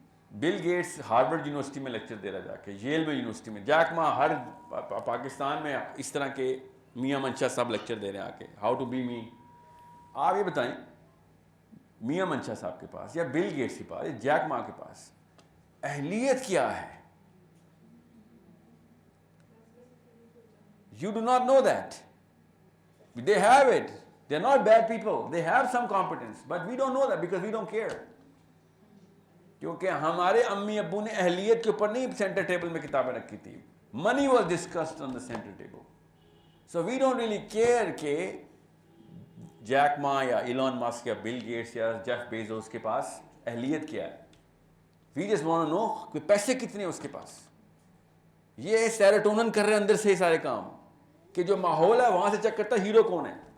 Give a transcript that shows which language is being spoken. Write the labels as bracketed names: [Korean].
[Urdu] Bill Gates Harvard university میں lecture دے رہا جا کے, ییل میں یونیورسٹی میں, جیک ما ہر پاکستان میں اس طرح کے میاں منشا صاحب لیکچر دے رہے ہیں آ کے, [English] How to be me. [Urdu] آپ یہ بتائیں میاں منشا صاحب کے پاس یا بل گیٹس کے پاس یا جیک ما کے پاس اہلیت کیا ہے؟ [English] You do not know that. They have it. They are not bad people. They have some competence. But we don't know that because we don't care. [Urdu] کیونکہ ہمارے امی ابو نے اہلیت کے اوپر نہیں سینٹر ٹیبل میں کتابیں رکھی تھی. [English] Money was discussed on the center table. So we don't really care [Urdu] کہ جیک ما یا ایلون مسک یا بل گیٹس یا جیف بیزوس کے پاس اہلیت کیا ہے. [English] We just want to know [Urdu] کہ پیسے کتنے ہیں اس کے پاس. یہ سیروٹونن کر رہے ہیں اندر سے سارے کام, کہ جو ماحول ہے وہاں سے چیک کرتا ہے ہیرو کون ہے.